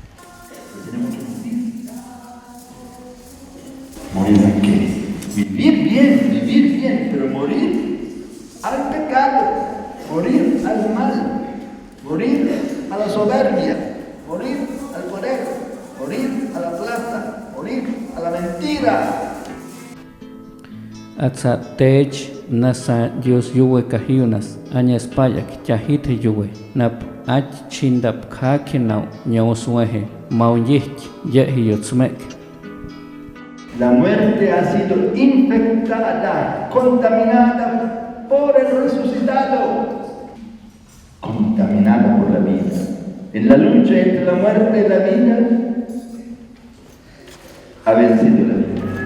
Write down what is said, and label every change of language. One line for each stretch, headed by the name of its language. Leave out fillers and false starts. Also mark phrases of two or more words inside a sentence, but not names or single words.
Spanish: ¿Morir a qué? Vivir bien, pero morir al pecado, morir al mal, morir a la soberbia. Morir al poder, morir a la plata, morir a la mentira.
Aguaruna: Atsa tech nasa Dios yuwe kahiunas añas payak yahite yuwe nap ach chindap kakinau ñausweje maunjich yehiyotsmek.
Spanish: La muerte ha sido infectada, contaminada por el resucitado, contaminada por la vida. En la lucha entre la muerte y la vida, ha vencido la vida.